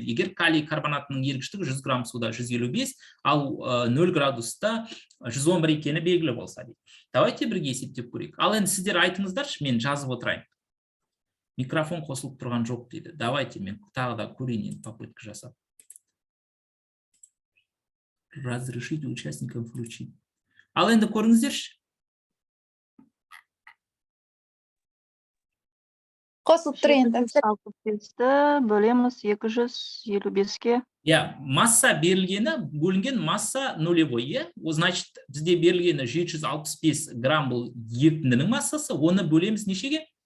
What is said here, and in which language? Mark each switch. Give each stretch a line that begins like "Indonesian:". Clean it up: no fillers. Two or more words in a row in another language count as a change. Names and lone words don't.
Kazakh: Егер калий карбонатының ергіштігі 100 грамм суда 155, ал 0 градуста 111 екені белгілі болса дейді. Давайте бірге есептеп көрейік. Ал енді сіздер айтыңыздаршы, мен жазып отырайын. Микрофон қосылып тұрған жоқ дейді. Давайте мен тағы да көрейін, попытка жасап.
Russian: Разрешите участникам включить.
Kazakh: Ал енді көріңіздерші. Қосылып тұр енді. 65-ті бөлеміз 255-ке. Масса берілгені, бөлінген
Russian: масса нулевой, значит,
Kazakh: бізде берілгені 765 грамм бұл ерітіндінің массасы, оны бөлеміз нешеге?